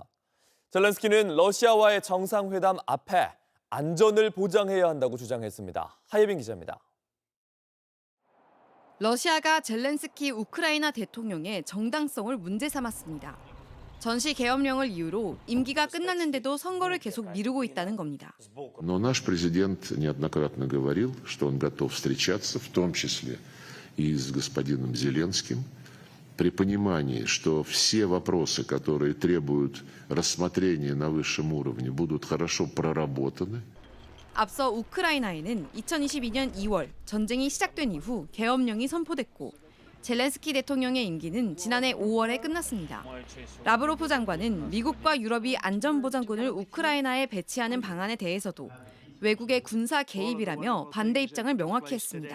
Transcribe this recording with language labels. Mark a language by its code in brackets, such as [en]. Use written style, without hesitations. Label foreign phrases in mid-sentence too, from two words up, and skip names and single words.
[ko] 젤렌스키는 러시아와의 정상회담 앞에 안전을 보장해야 한다고 주장했습니다. 하예빈 기자입니다. 러시아가 젤렌스키 우크라이나 대통령의 정당성을 문제 삼았습니다. 전시 계엄령을 이유로 임기가 끝났는데도 선거를 계속 미루고 있다는 겁니다. [ru] Но наш президент неоднократно говорил, что он готов встречаться, в том числе и с господином Зеленским, при понимании, что все вопросы, которые требуют рассмотрения на высшем уровне, будут хорошо проработаны. [ko] 앞서 우크라이나에는 2022년 2월 전쟁이 시작된 이후 계엄령이 선포됐고 젤렌스키 대통령의 임기는 지난해 5월에 끝났습니다. 라브로프 장관은 미국과 유럽이 안전보장군을 우크라이나에 배치하는 방안에 대해서도 외국의 군사 개입이라며 반대 입장을 명확히 했습니다.